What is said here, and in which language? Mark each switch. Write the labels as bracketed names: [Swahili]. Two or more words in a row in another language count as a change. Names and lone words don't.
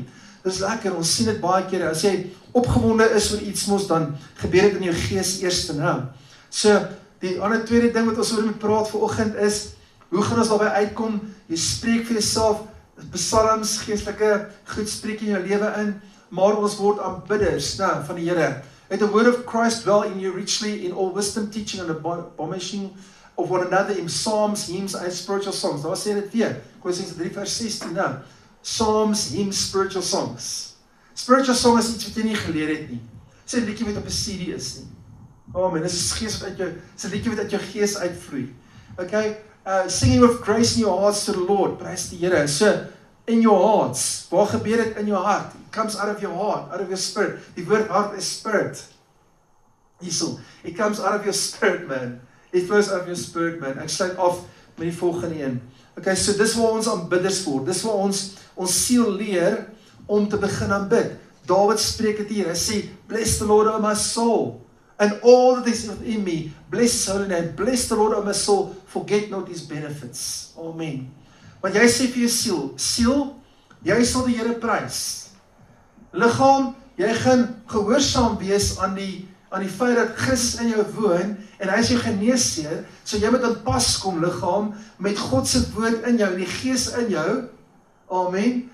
[Afrikaans] Dis lekker, ons sien dit baie kere, as jy opgewonde is oor iets mos, dan gebeur dit in jou gees eerste, nou. So, die ander tweede ding wat ons oor moet praat vanoggend is, hoe gaan ons daarby uitkom? Jy spreek vir jouself, psalms, geestelike goed spreek in jou lewe in, maar ons word aanbidders, nou, van die Here. [English] Let the word of Christ dwell in you richly in all wisdom, teaching and admonishing of one another in psalms, hymns and spiritual songs. [Afrikaans] Daar sê dit weer, Kolossense 3 vers 16, nou, psalms, [English] hymns, spiritual songs. Spiritual song [Afrikaans] is iets wat jy nie geleer het nie. Dis 'n liedjie wat op 'n CD is nie. Amen, dis 'n gees wat uit jou, dis 'n liedjie wat uit jou gees uitvloei. [English] Okay, singing with grace in your hearts to the Lord, [Afrikaans] prys die Here. [English] So, in your hearts, [Afrikaans] waar gebeur dit in jou hart? [English] It comes out of your heart, out of your spirit. [Afrikaans] Die woord hart is spirit. Hierso, [English] it comes out of your spirit, man. It flows out of your spirit, man. [Afrikaans] Ek sluit af met die volgende een. Okay, so dis waar ons aanbidders word. Dis waar ons siel leer om te begin aanbid. David spreek dit hier. Hy sê, [English] bless the Lord, O my soul, and all that is within me. Bless his holy name. Bless the Lord, O my soul. Forget not his benefits. Amen. [Afrikaans] Want jy sê vir jou siel, jy sal die Here prys. Liggaam, jy gaan gehoorsaam wees aan die feit dat Christus in jou woon, en hy is jou geneesheer, so jy moet in pas kom, liggaam, met God se woord in jou, en die gees in jou, amen.